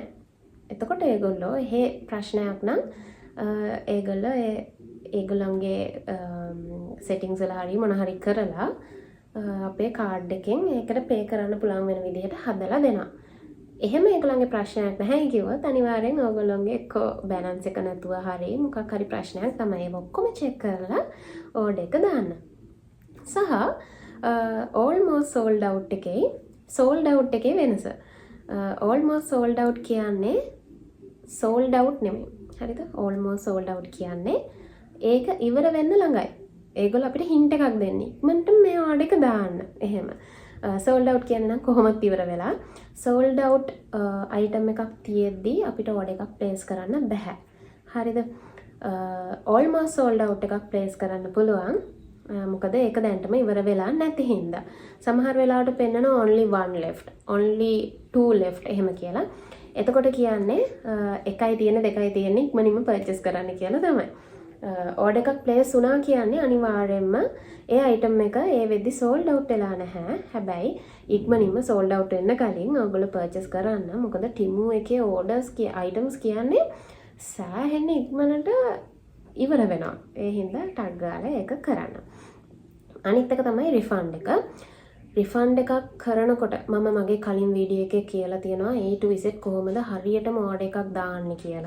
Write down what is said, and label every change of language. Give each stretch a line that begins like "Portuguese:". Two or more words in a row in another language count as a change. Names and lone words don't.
Sinhala: එතකොට ඒගොල්ලෝ එහෙ ප්‍රශ්නයක් නම් ඒගොල්ලෝ ඒගොල්ලන්ගේ සෙටින්ග්ස් වල හරි මොන හරි කරලා අපේ කාඩ් එකෙන් ඒකට පේ කරන්න පුළුවන් වෙන විදිහට හදලා දෙනවා. එහෙම ඒගොල්ලන්ගේ ප්‍රශ්නයක් නැහැ කිව්වොත් අනිවාර්යෙන් ඕගොල්ලන්ගේ එක්කෝ බැලන්ස් එක නැතුව හරි මොකක් හරි ප්‍රශ්නයක් තමයි ඒක ඔක්කොම චෙක් කරලා ඕඩර් එක දාන්න. සහ
English: almost sold out
Sinhala: එකේ වෙනස.
English: almost sold out
Sinhala: කියන්නේ
English: sold out
Sinhala: නෙමෙයි. හරිද?
English: almost sold out
Sinhala: කියන්නේ ඒක ඉවර වෙන්න ළඟයි. ඒගොල්ලෝ අපිට හින්ට් එකක් දෙන්නේ. ඉක්මනට මේ ඕඩර් එක දාන්න. එහෙම.
English: sold out
Sinhala: කියන්නේ නම් කොහොමද ඉවර වෙලා
English: sold out item
Sinhala: එකක් තියෙද්දි අපිට order එකක් place කරන්න බෑ. හරිද?
English: almost sold out
Sinhala: එකක් place කරන්න පුළුවන්. මොකද ඒක දැන්ටම ඉවර වෙලා නැති හින්දා. සමහර වෙලාවට පෙන්නන
English: only one left, only two left
Sinhala: එහෙම කියලා. එතකොට කියන්නේ එකයි තියෙන දෙකයි තියෙන ඉක්මනින්ම purchase කරන්න කියලා තමයි. order එකක් place වුණා කියන්නේ අනිවාර්යයෙන්ම ඒ item එක ඒ වෙද්දි
English: sold out
Sinhala: වෙලා නැහැ. හැබැයි ඉක්මනින්ම
English: sold out
Sinhala: වෙන්න කලින් ඔයගොල්ලෝ purchase කරන්න. මොකද Temu එකේ
English: orders items
Sinhala: කියන්නේ සෑහෙන ඉක්මනට ඉවර වෙනවා. ඒ හින්දා ටග් ගාලා ඒක කරන්න. අනිත් එක තමයි refund එක. refund එකක් කරනකොට මම මගේ කලින් වීඩියෝ එකේ කියලා තියෙනවා
English: A to Z
Sinhala: කොහොමද හරියටම order එකක් දාන්නේ කියලා.